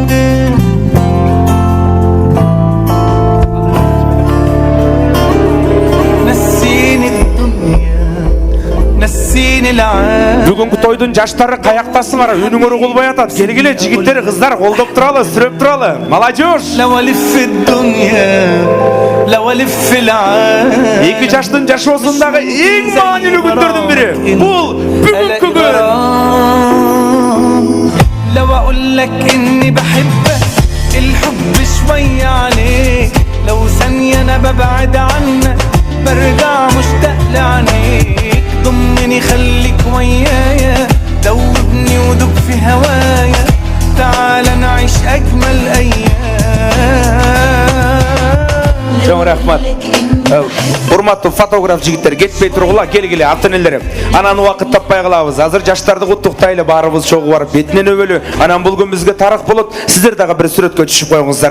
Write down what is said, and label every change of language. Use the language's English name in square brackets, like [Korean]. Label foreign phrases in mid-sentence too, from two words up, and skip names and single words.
[Kyrgyz] Бүгүнкү тойдун жаштары каяктасыңар? Үнүңөр угулбай атат. Келгиле жигиттер, кыздар, колдоп туралы, сүрөп туралы. Молодежь! Эки жаштын жашоосундагы эң маанилүү күндөрдүн бири. Бул бүгүнкү күн. [Arabic] لو اقول لك اني بحبك الحب شوية عليك لو ثانية انا ببعد عنك برجع مشتاق لعينيك ضمني خليك ويايا دوبني ودوب في هوايا تعال نعيش اجمل ايام. [Kyrgyz] Жоң рахмат. Урматтуу фотограф жигиттер, кетпей тургула, келгиле ата-энелер. Анан убакыт таппай калабыз. Азыр жаштарды куттуктайлы, баарыбыз чогуу барып бетинен өбөлү. Анан бул күн бизге тарых болот. Сиздер дагы бир сүрөткө түшүп коюңуздар.